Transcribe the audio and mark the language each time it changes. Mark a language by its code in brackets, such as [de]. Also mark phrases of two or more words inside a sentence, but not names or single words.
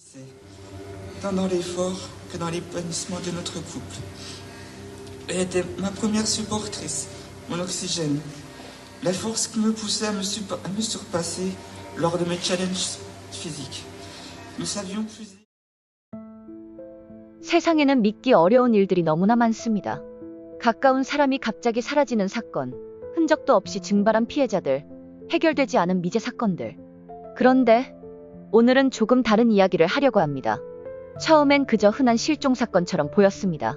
[fr] tant dans l'effort que dans l'épanouissement de notre couple. Elle était ma première supportrice, mon oxygène, la force qui me poussait à me surpasser lors de mes challenges physiques. Nous savions puiser. [ko] 세상에는 믿기 어려운 일들이 너무나 많습니다. 가까운 사람이 갑자기 사라지는 사건, 흔적도 없이 증발한 피해자들, 해결되지 않은 미제 사건들. 그런데 오늘은 조금 다른 이야기를 하려고 합니다. 처음엔 그저 흔한 실종 사건처럼 보였습니다.